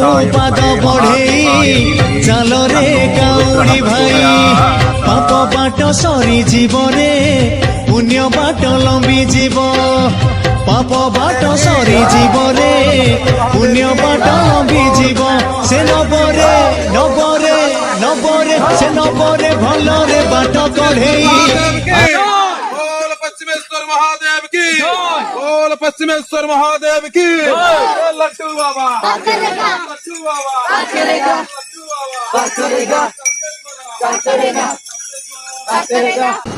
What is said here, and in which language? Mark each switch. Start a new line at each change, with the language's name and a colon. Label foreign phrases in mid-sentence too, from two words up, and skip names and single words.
Odia: ପାଦ ବଢ଼େଇ ଚାଲରେ କାଉଡ଼ି ଭାଇ ପାପ ବାଟ ସରିଯିବ ରେ ପୁଣ୍ୟ ବାଟ ଲମ୍ବି ଯିବ ପାପ ବାଟ ସରିଯିବ ରେ ପୁଣ୍ୟ ବାଟ ଲମ୍ବି ଯିବ ସେ ନବରେ ନବରେ ନବରେ ସେ ନବରେ ଭଲରେ ବାଟ କଢ଼େଇ
Hindi: बोल पश्चिमेश्वर महादेव की बोल पश्चिमेश्वर महादेव की लड्डू बाबा लड्डू बाबा लड्डू बाबा